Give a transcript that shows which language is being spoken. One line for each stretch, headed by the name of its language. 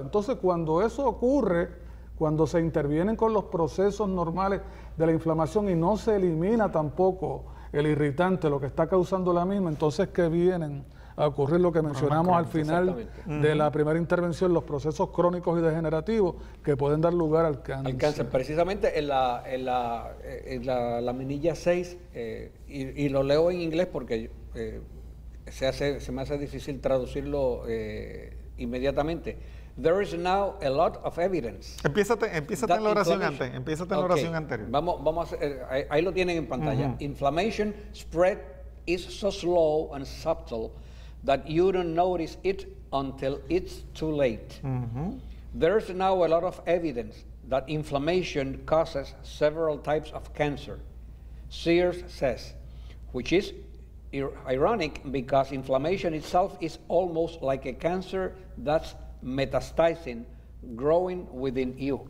Spanish: Entonces, cuando eso ocurre, cuando se intervienen con los procesos normales de la inflamación y no se elimina tampoco el irritante, lo que está causando la misma, entonces que vienen a ocurrir lo que mencionamos al final de la primera intervención, los procesos crónicos y degenerativos que pueden dar lugar al cáncer. Al cáncer, precisamente en la laminilla 6, y lo leo en inglés porque se me hace difícil traducirlo inmediatamente.
English: There is now a lot of evidence.
Spanish: Empiézate en la oración antes. Empiézate en la oración anterior. Vamos a hacer, ahí lo tienen en pantalla.
English: Inflammation spread is so slow and subtle that you don't notice it until it's too late. There's now a lot of evidence that inflammation causes several types of cancer, Sears says, which is ironic because inflammation itself is almost like a cancer that's metastasizing, growing within you.